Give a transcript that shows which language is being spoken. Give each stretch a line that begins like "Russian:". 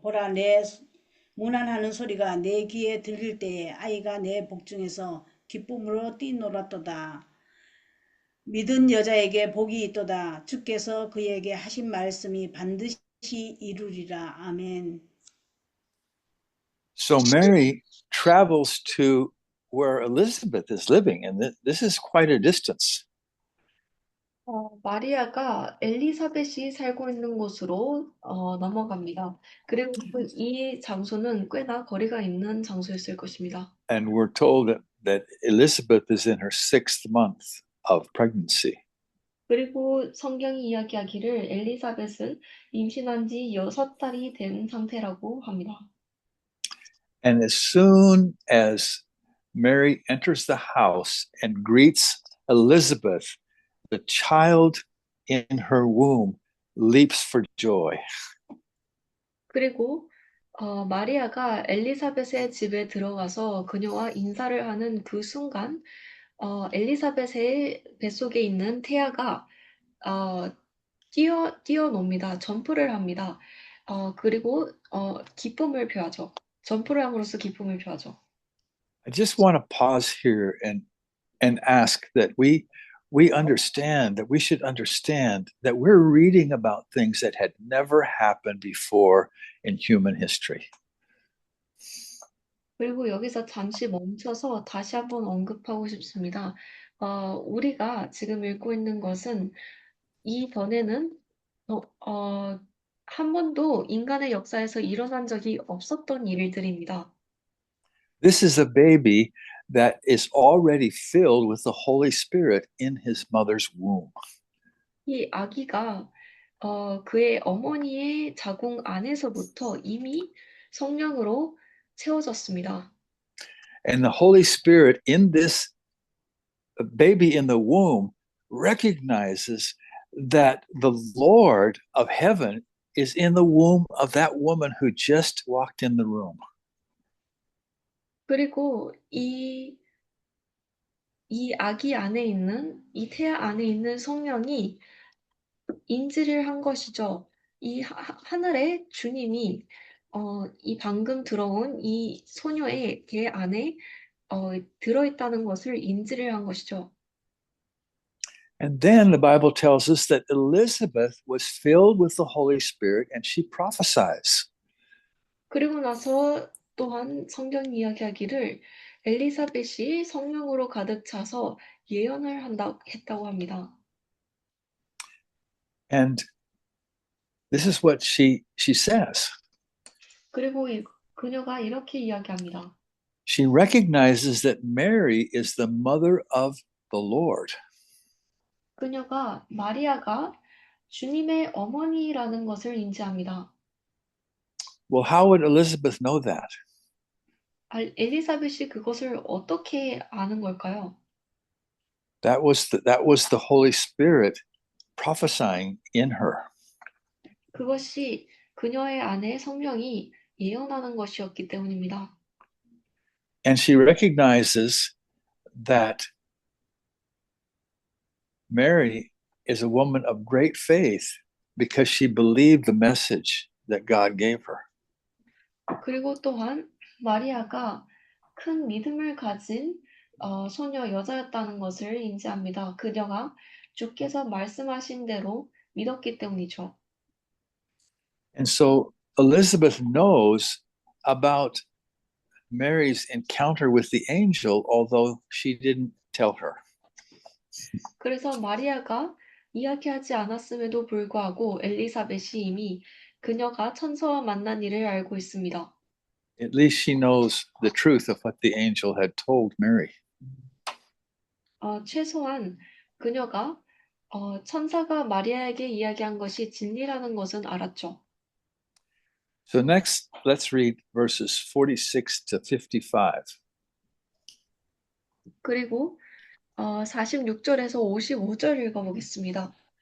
Korean: 보라, 내 문안하는 소리가 내 귀에 들릴 때에 아이가 내 복중에서 기쁨으로 뛰놀았도다. 믿은 여자에게 복이 있도다. 주께서 그에게 하신 말씀이 반드시 이루리라. 아멘.
English: So Mary travels to where Elizabeth is living, and this is quite a distance.
Korean: 마리아가 엘리사벳이 살고 있는 곳으로 넘어갑니다. 그리고 이 장소는 꽤나 거리가 있는 장소였을 것입니다.
English: And we're told that Elizabeth is in her 6th month of pregnancy.
Korean: 그리고 성경이 이야기하기를 엘리사벳은 임신한 지 6달이 된 상태라고 합니다.
English: And as soon as Mary enters the house and greets Elizabeth, the child in her womb leaps for joy.
Korean: 그리고 마리아가 엘리사벳의 집에 들어가서 그녀와 인사를 하는 그 순간 엘리사벳의 뱃속에 있는 태아가 뛰어놉니다. 점프를 합니다. 그리고 기쁨을 표하죠. 점프를 함으로써 기쁨을 표하죠.
English: I just want to pause here and ask that we understand that we should understand that we're reading about things that had never happened before in human history.
Korean: 그리고 여기서 잠시 멈춰서 다시 한번 언급하고 싶습니다. 우리가 지금 읽고 있는 것은 이전에는 한 번도 인간의 역사에서 일어난 적이 없었던 일들입니다.
English: This is a baby that is already filled with the Holy Spirit in his mother's womb.
Korean: 이 아기가 그의 어머니의 자궁 안에서부터 이미 성령으로 채워졌습니다.
English: And the Holy Spirit in this baby in the womb recognizes that the Lord of heaven is in the womb of that woman who just walked in the room.
Korean: 그리고 이 아기 안에 있는, 이 태아 안에 있는 성령이 인지를 한 것이죠. 이 하늘의 주님이 이 방금 들어온 이 소녀의 배 안에 들어있다는 것을 인지를 한 것이죠.
English: And then the Bible tells us that Elizabeth was filled with the Holy Spirit and she prophesies.
Korean: 그리고 나서 또한 성경이 이야기하기를 엘리사벳이 성령으로 가득 차서 예언을 했다고 합니다.
English: And this is what she says.
Korean: 그리고 그녀가 이렇게 이야기합니다.
English: She recognizes that Mary is the mother of the Lord.
Korean: 그녀가 마리아가 주님의 어머니라는 것을 인지합니다.
English: Well, how would Elizabeth know that?
Korean: 엘리사벳이 그것을 어떻게 아는 걸까요?
English: That was the Holy Spirit prophesying in her.
Korean: 그것이 그녀의 안에 성령이 예언하는 것이었기 때문입니다.
English: And she recognizes that Mary is a woman of great faith because she believed the message that God gave her.
Korean: 그리고 또한 마리아가 큰 믿음을 가진 소녀 여자였다는 것을 인지합니다. 그녀가 주께서 말씀하신 대로 믿었기 때문이죠.
English: And so Elizabeth knows about Mary's encounter with the angel, although she didn't tell her.
Korean: 그래서 마리아가 이야기하지 않았음에도 불구하고 엘리사벳이 이미 그녀가 천사와 만난 일을 알고 있습니다.
English: At least she knows the truth of what the angel had told Mary.
Korean: 최소한 그녀가 천사가 마리아에게 이야기한 것이 진리라는 것은 알았죠.
English: So next, let's read verses 46 to 55.
Korean: 그리고 46절에서 55절 읽어보겠습니다.